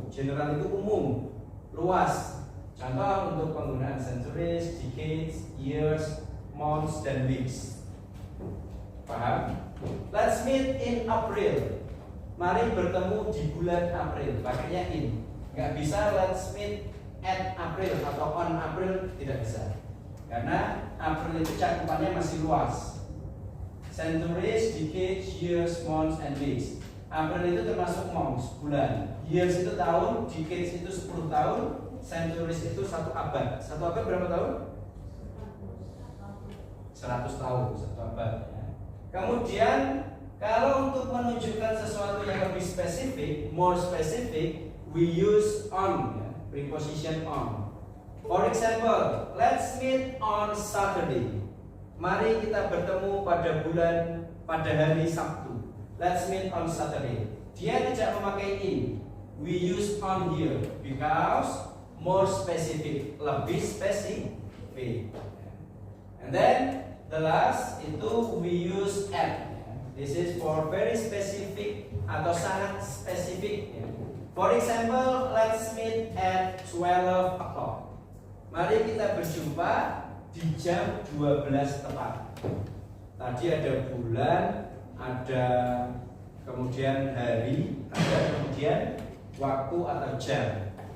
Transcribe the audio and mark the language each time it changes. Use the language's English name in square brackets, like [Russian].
[Indonesian] General itu umum, luas. Contoh untuk penggunaan centuries, decades, years, months, dan weeks. Paham? [English] Let's meet in April. [Indonesian] Mari bertemu di bulan April. Pakainya in. Nggak bisa [English] let's meet at April [Indonesian] atau [English] on April, [Indonesian] tidak bisa. Karena April itu cakupannya masih luas. [English] Centuries, decades, years, months, and weeks. [Indonesian] April itu termasuk months, bulan. Years itu tahun, decades itu 10 tahun, centuries itu 1 abad. 1 abad berapa tahun? 100 tahun, 1 abad ya. Kemudian kalau untuk menunjukkan sesuatu yang lebih spesifik, [English] more specific, we use on [Indonesian] ya, preposition on. [English] For example, let's meet on Saturday. [Indonesian] Mari kita bertemu pada hari Sabtu. [English] Let's meet on Saturday. [Indonesian] Dia tidak memakai in. [English] We use on here because more specific, [Indonesian] lebih spesifik. [English] And then the last itu we use at. This is for very specific [Indonesian] atau sangat spesifik. [English] For example, let's meet at 12 o'clock. [Indonesian] Mari kita berjumpa di jam 12 tepat. Tadi ada bulan, ada kemudian hari, ada kemudian waktu atau jam.